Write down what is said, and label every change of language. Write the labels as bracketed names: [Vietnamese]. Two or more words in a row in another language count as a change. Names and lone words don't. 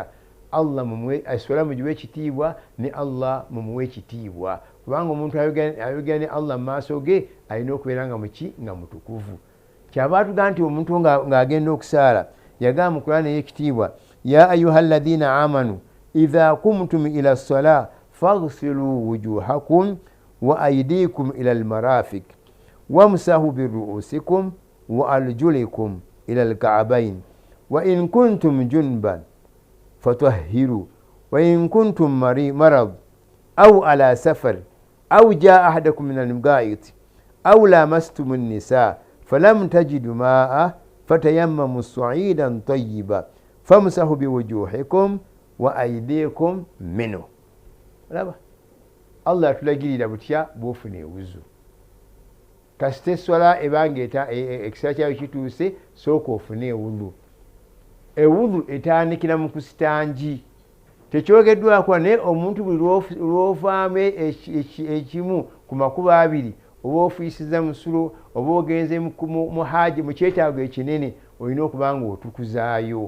[Ganda] Allah mumuwe esswala mugiwe ekitiibwa, ne Allah mumuwe ekitiibwa, kubanga omuntu ayogera ne Allah mu maaso ge alina okubeera nga muki nga mutukuvu. Kyava atugamba nti omuntu ng'agenda okusaala yagamba mu Qur'ani ey'ekitiibwa, [Arabic] يا أيها الذين آمنوا إذا قمتم إلى الصلاة فاغسلوا وجوهكم وأيديكم إلى المرافق وامسحوا برءوسكم وأرجلكم إلى الكعبين وإن كنتم جنبا فاطهروا وإن كنتم مرضى أو على سفر أو جاء أحدكم من الغائط أو لامستم النساء فلم تجدوا ماء فتيمموا صعيدا طيبا فامسحوا بوجوهكم وأيديكم منه. [Ganda] Laba Allah atulagirira butya bw'ofuna ewuzu. Kasita esswala ebanga ekiseera kyayo kituuse sooka ofune ewuzu. Ewuzu etandikira mu kusitanji. Tekyogeddwako naye omuntu buli lw'ovaamu ekimu ku makubo 2 oba ofiisiza musulo oba ogenze mu haji mu kyetaago ekinene olina okuba nga otukuzaayo.